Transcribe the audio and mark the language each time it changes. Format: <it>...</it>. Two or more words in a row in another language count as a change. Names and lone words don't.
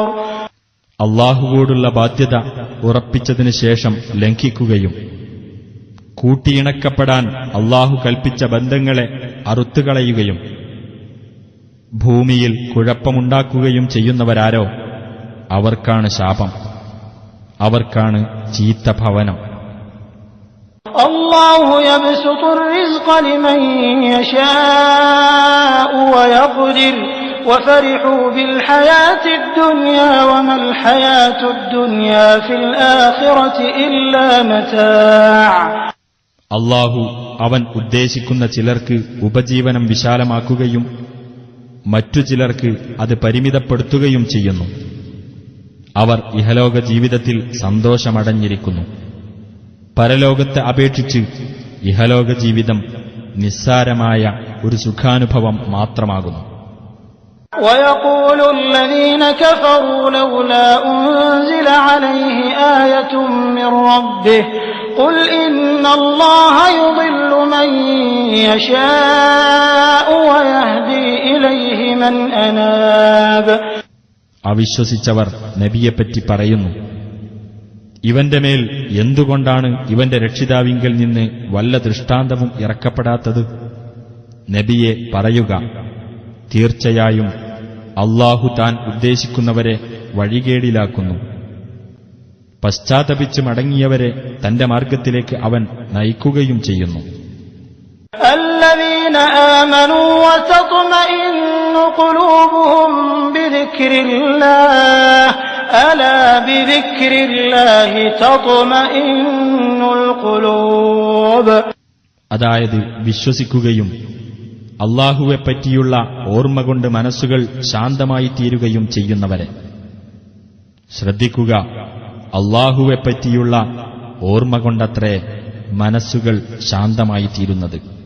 <ml>അല്ലാഹുവോടുള്ള ബാധ്യത ഉറപ്പിച്ചതിനു ശേഷം ലംഘിക്കുകയും കൂട്ടിയിണക്കപ്പെടാൻ അല്ലാഹു കൽപ്പിച്ച ബന്ധങ്ങളെ അറുത്തുകളയുകയും ഭൂമിയിൽ കുഴപ്പമുണ്ടാക്കുകയും ചെയ്യുന്നവരാരോ അവർക്കാണ് ശാപം, അവർക്കാണ് ചീത്ത ഭവനം.</ml> <ar>الله يبسط الرزق لمن يشاء ويقدر وفرحوا بالحياة الدنيا وما الحياة الدنيا في الآخرة إلا متاع.</ar> <ml>അല്ലാഹു അവൻ ഉദ്ദേശിക്കുന്ന ചിലർക്ക് ഉപജീവനം വിശാലമാക്കുകയും മറ്റു ചിലർക്ക് അത് പരിമിതപ്പെടുത്തുകയും ചെയ്യുന്നു. അവർ ഇഹലോക ജീവിതത്തിൽ സന്തോഷമടഞ്ഞിരിക്കുന്നു. പരലോകത്തെ അപേക്ഷിച്ച് ഇഹലോക ജീവിതം നിസ്സാരമായ ഒരു സുഖാനുഭവം മാത്രമാകുന്നു.</ml> <ar>ويقول الذين كفروا لولا أنزل عليه آية من ربه قل إن الله يضل من يشاء ويهدي إليه من أناب.</ar> <ml>അവിശ്വസിച്ചവർ നബിയെപ്പറ്റി പറയുന്നു, ഇവന്റെ മേൽ എന്തുകൊണ്ടാണ് ഇവന്റെ രക്ഷിതാവിങ്കൽ നിന്ന് വല്ല ദൃഷ്ടാന്തവും ഇറക്കപ്പെടാത്തത്? നബിയെ പറയുക, തീർച്ചയായും അല്ലാഹു താൻ ഉദ്ദേശിക്കുന്നവരെ വഴികേടിലാക്കുന്നു. പശ്ചാത്തപിച്ച് മടങ്ങിയവരെ തന്റെ മാർഗത്തിലേക്ക് അവൻ നയിക്കുകയും ചെയ്യുന്നു.</ml> <ar>الذين آمنوا وتطمئن قلوبهم بذكر الله ألا بذكر الله تطمئن القلوب.</ar> <ml>അതായത് വിശ്വസിക്കുകയും അല്ലാഹുവെപ്പറ്റിയുള്ള ഓർമ്മ കൊണ്ട് മനസ്സുകൾ ശാന്തമായി തീരുകയും ചെയ്യുന്നവരെ. ശ്രദ്ധിക്കുക, അല്ലാഹുവെപ്പറ്റിയുള്ള ഓർമ്മ കൊണ്ടത്രേ മനസ്സുകൾ ശാന്തമായി തീരുന്നത്.</ml>